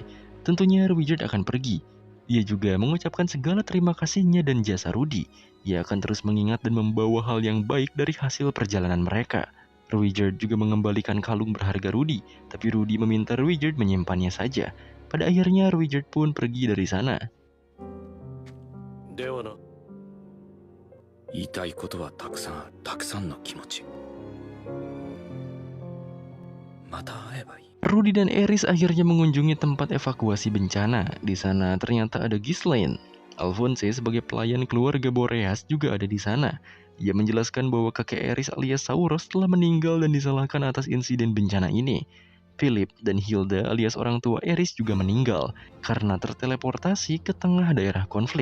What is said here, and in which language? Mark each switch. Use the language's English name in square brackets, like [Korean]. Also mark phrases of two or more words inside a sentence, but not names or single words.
[Indonesian] Tentunya Ruijerd akan pergi. Ia juga mengucapkan segala terima kasihnya dan jasa Rudy. Ia akan terus mengingat dan membawa hal yang baik dari hasil perjalanan mereka. Ruijerd juga mengembalikan kalung berharga Rudy, tapi Rudy meminta Ruijerd menyimpannya saja. Pada akhirnya Ruijerd pun pergi dari sana. [Japanese] ではな。言いたいことはたくさんある。たくさんの気持ち。また会えばいい。 [Indonesian] Rudy dan Eris akhirnya mengunjungi tempat evakuasi bencana. Di sana ternyata ada Ghislaine. Alphonse sebagai pelayan keluarga Boreas juga ada di sana. Ia menjelaskan bahwa kakek Eris alias Sauros telah meninggal dan disalahkan atas insiden bencana ini. Philip dan Hilda alias orang tua Eris juga meninggal karena terteleportasi ke tengah daerah konflik.